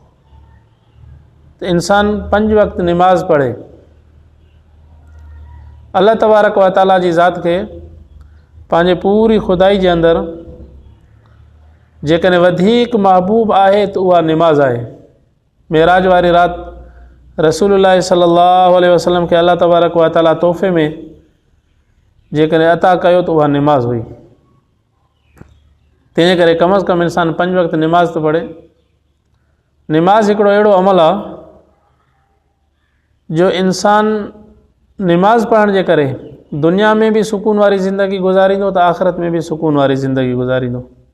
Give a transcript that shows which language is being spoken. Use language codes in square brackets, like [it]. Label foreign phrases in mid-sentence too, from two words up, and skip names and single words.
[sd] त इंसान 5 वक़्त निमाज़ पढ़े, [ar] الله تبارك و تعالى [sd] जी ज़ात खे पंहिंजे पूरी खुदाई जे अंदरि जेकॾहिं वधीक महबूब आहे त उहा निमाज़ आहे। मेराज वारी राति [ar] رسول الله صلى الله عليه وسلم [sd] खे [ar] الله تبارك و تعالى [sd] तोहफ़े में जेकॾहिं अता कयो त उहा निमाज़ हुई। तंहिंजे करे कम अज़ कम इंसान 5 वक़्त निमाज़ थो पढ़े। निमाज़ हिकिड़ो अहिड़ो अमल आहे जो इंसान निमाज़ पढ़ण जे करे दुनिया में भी सुकून वारी ज़िंदगी गुज़ारींदो त आख़िरत में भी सुकून वारी ज़िंदगी गुज़ारींदो।